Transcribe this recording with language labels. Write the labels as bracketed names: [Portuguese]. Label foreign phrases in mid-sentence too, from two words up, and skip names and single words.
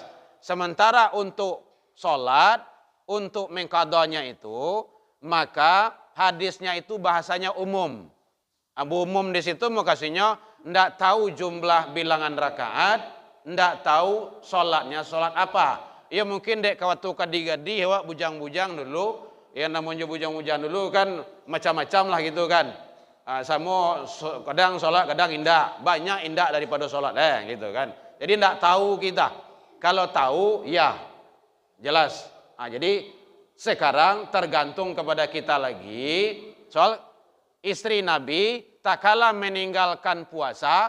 [Indonesian] Sementara untuk salat, untuk mengqadhanya itu, maka hadisnya itu bahasanya umum. Abu umum di situ makasihnya ndak tahu jumlah bilangan rakaat, ndak tahu salatnya salat apa. [Minangkabau] Ya mungkin dek waktu kadi-gadi awak bujang-bujang dulu, ya namanya bujang-bujang dulu kan macam-macam lah gitu kan. Sama kadang salat kadang indak, banyak indak daripada salat gitu kan. [Indonesian] Jadi ndak tahu kita. Kalau tahu ya jelas. Jadi sekarang tergantung kepada kita lagi soal istri Nabi tak kala meninggalkan puasa.